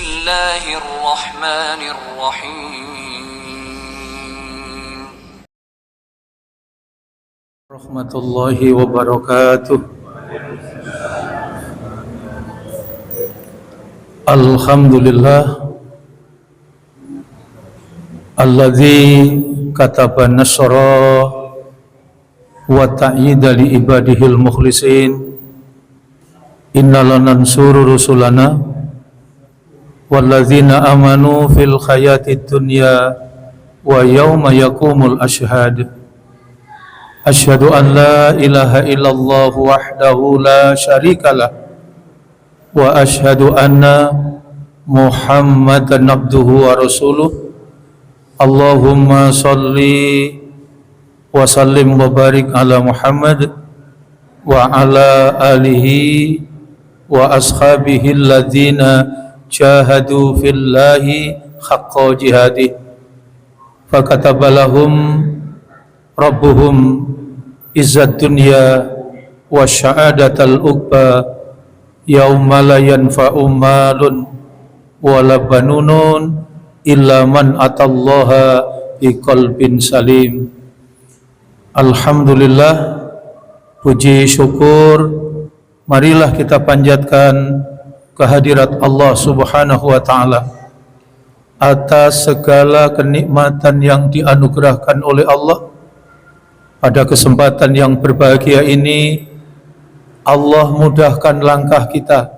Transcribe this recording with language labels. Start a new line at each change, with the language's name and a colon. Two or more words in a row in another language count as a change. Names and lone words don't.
Arabic: الله الرحمن الرحيم. رحمة الله وبركاته. الحمد لله الذي كتب النصر والتأييد لعباده المخلصين. إنا لننصر رسلنا والذين آمنوا في الحياة الدنيا ويوم يقوم الأشهاد. أشهد أن لا إله إلا الله وحده لا شريك له وأشهد أن محمدا عبده ورسوله. اللهم صل وسلم وبارك على محمد و على آله وأصحابه الذين جاهدوا في الله حق جهاده فكتب لهم ربهم عزة الدنيا وسعادة العقبى يوم لا ينفع مال ولا بنون إلا من أتى الله بقلب سليم.
Indonesian: Alhamdulillah, puji syukur marilah kita panjatkan kehadirat Allah
Arabic: سبحانه وتعالى
Indonesian: atas segala kenikmatan yang dianugerahkan oleh Allah. Pada kesempatan yang berbahagia ini, Allah mudahkan langkah kita.